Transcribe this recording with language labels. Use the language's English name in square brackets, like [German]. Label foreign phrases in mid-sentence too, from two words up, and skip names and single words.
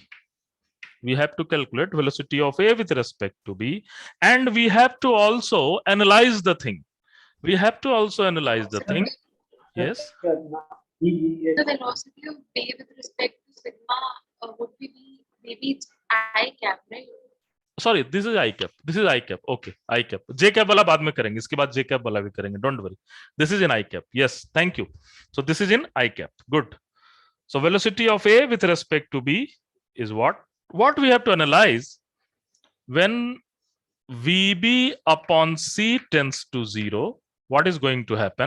[English] We have to calculate velocity of A with respect to B, and we have to also analyze the thing. We have to also analyze the thing. Yes. The velocity of B with respect to sigma would be maybe it's I cap, right? Sorry, this is I cap. This is I cap. Okay, I cap. J cap [Hindi] वाला बाद में करेंगे. इसके बाद [English] J cap [Hindi] वाला भी करेंगे. [English] Don't worry. This is in I cap. Yes, thank you. So this is in I cap. Good. So velocity of A with respect to B is what? What we have to analyze when VB upon C tends to 0, what is going to happen?